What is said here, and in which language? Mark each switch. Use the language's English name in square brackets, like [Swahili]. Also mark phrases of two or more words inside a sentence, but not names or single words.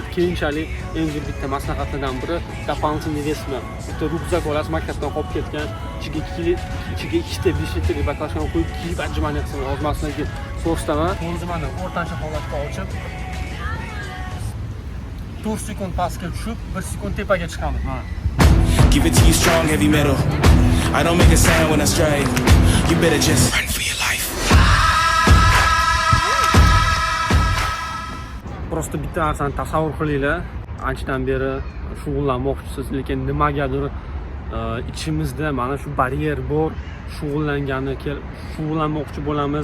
[Uzbek] Keyinchalik eng zo'r bitta maslahatlardan biri дополнительный vesmi. Bitta ryukzak olasiz, maktabdan qolib ketgan, ichiga 2 ta 5 litr baklashkan qo'yib kiyib отжимание qilsangiz, ozmasdan keyin so'rstaman. O'zi mana o'rtancha holatda ochib 4 sekund pastga tushib, 1 sekund tepaga chiqamiz. Mana. [English] Give it to you strong, heavy metal. I don't make a sound when I strike. You better just run for your life. [Uzbek] Prosta bitta narsani tasavvur qilinglar. Anchadan beri shug'ullanmoqchisiz, lekin nimagadir ichimizda mana shu baryer bor, shug'ullanmoqchi bo'lamiz.